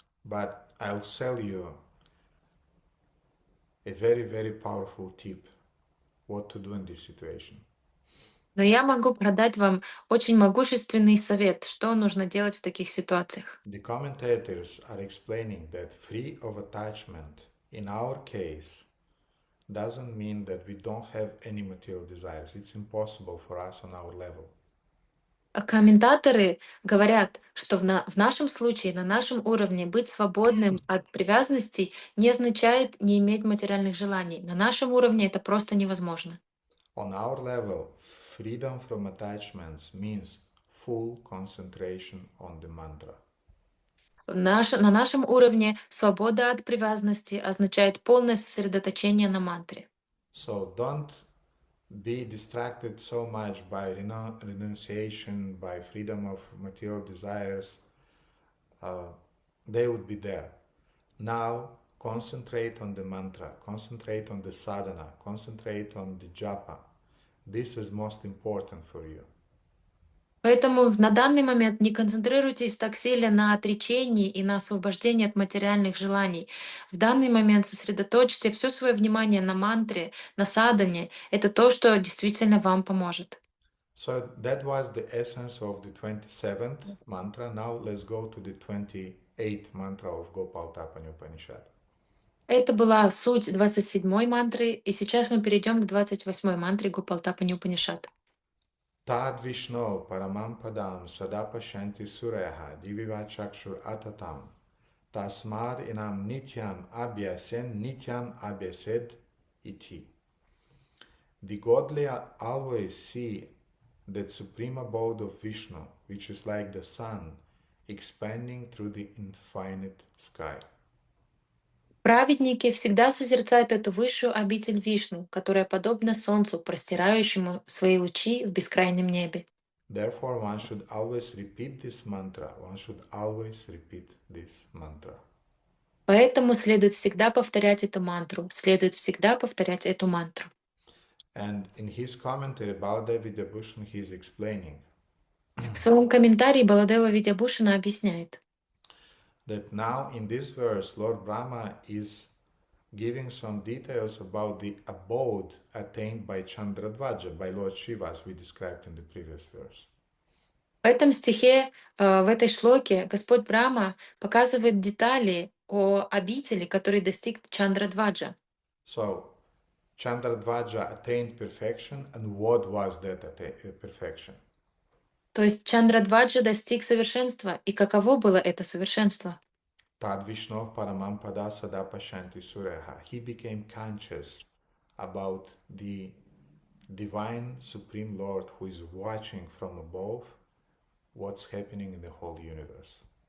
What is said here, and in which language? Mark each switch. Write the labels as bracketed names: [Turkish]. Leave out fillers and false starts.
[English] But I'll tell you a very, very powerful tip what to do in this situation. [Russian] Но я могу продать вам очень могущественный совет, что нужно делать в таких ситуациях. [English] The commentators are explaining that free of attachment in our case doesn't mean that we don't have any material desires. It's impossible for us on our level. [Russian] Комментаторы говорят, что в нашем случае, на нашем уровне, быть свободным от привязанностей не означает не иметь материальных желаний. На нашем уровне это просто невозможно. [English] On our level, freedom from attachments means full concentration on the mantra. [Russian] На нашем уровне свобода от привязанности означает полное сосредоточение на мантре. [English] So don't be distracted so much by renunciation, by freedom of material desires. They would be there. Now concentrate on the mantra, concentrate on the sadhana, concentrate on the japa. This is most important for you. [Russian] Поэтому на данный момент не концентрируйтесь так сильно на отречении и на освобождении от материальных желаний. В данный момент сосредоточьте все свое внимание на мантре, на садане. Это то, что действительно вам поможет. [English] So that was the essence of the 27th mantra. Now let's go to the 28th mantra of Gopalatapani Upanishad. [Russian] Это была суть 27-й мантры, и сейчас мы перейдем к 28-й мантре Гопалтапани Упанишад. [Sanskrit] Tad Vishno Paramam Padam Sadapashanti Sureha Diviva Chakshur Atatam Tasmad Inam Nityam Abhyased Iti. [English] The godly always see that supreme abode of Vishnu, which is like the sun expanding through the infinite sky. [Russian] Праведники всегда созерцают эту высшую обитель Вишну, которая подобна солнцу, простирающему свои лучи в бескрайнем небе. [English] Therefore, one should always repeat this mantra. One should always repeat this mantra. [Russian] Поэтому следует всегда повторять эту мантру, следует всегда повторять эту мантру. [English] And in his commentary, Baladev Vidyabhushan, he is explaining [Russian] В своем комментарии Баладева Видябушина объясняет, [English] that now in this verse, Lord Brahma is giving some details about the abode attained by Chandradvaja, by Lord Shiva, as we described in the previous verse. [Russian] в этом стихе, в этой шлоке Господь Брахма показывает детали о обители, который достиг Чандрадваджа. [English] So, Chandradvaja attained perfection, and what was that perfection? [Russian] То есть Чандрадваджа достиг совершенства. И каково было это совершенство? [Sanskrit] Tad Vishnu Paramam Pada Sadapashanti Sureha. [English] He became conscious about the divine Supreme Lord who is watching from above what's happening in the whole universe.